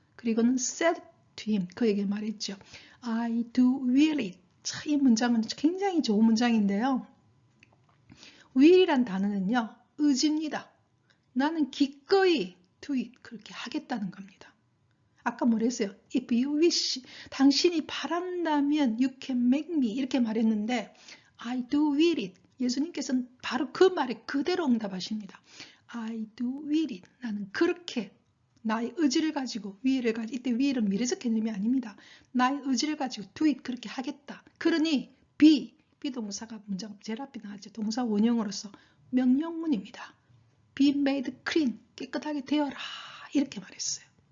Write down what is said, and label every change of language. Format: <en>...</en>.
<ko>그리고는</ko> <en>said to him,</en> <ko>그에게 말했죠.</ko> <en>I do will it.</en> <ko>이 문장은 굉장히 좋은 문장인데요. will이란 단어는요, 의지입니다. 나는 기꺼이</ko> <en>do it,</en> <ko>그렇게 하겠다는 겁니다. 아까 뭐랬어요?</ko> <en>If you wish,</en> <ko>당신이 바란다면</ko> <en>you can make me,</en> <ko>이렇게 말했는데</ko> <en>I do will it,</en> <ko>예수님께서는 바로 그 말에 그대로 응답하십니다.</ko> <en>I do will it,</en> <ko>나는 그렇게 나의 의지를 가지고, will을 가지고, 이때 will은 미래적 개념이 아닙니다. 나의 의지를 가지고</ko> <en>do it,</en> <ko>그렇게 하겠다. 그러니 be 동사가 문장 제일 앞에 나왔죠. 동사 원형으로서 명령문입니다.</ko> <en>Be made clean,</en> <ko>깨끗하게 되어라, 이렇게 말했어요.</ko>